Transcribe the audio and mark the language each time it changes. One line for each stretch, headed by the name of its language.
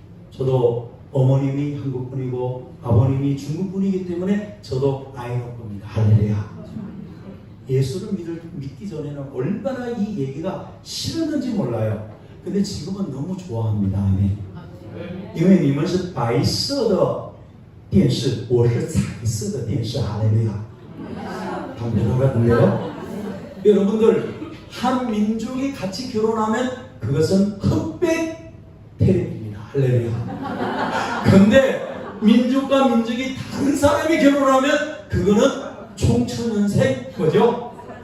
Korean: 저도 어머님이 한국분이고 아버님이 중국분이기 때문에 저도 아이노코입니다. 할렐루야. 예수를 믿기 전에는 얼마나 이 얘기가 싫었는지 몰라요. 근데 지금은 너무 좋아합니다. 아멘.
Chinese: 因为你们是白色的电视，我是彩色的电视。
Korean: 할렐루야. 방금 같은데요? 여러분들 한 민족이 같이 결혼하면 그것은 흑백 테레비입니다. 할렐루야. 근데 민족과 민족이 다른 사람이 결혼하면 그거는 총천연색 뭐죠?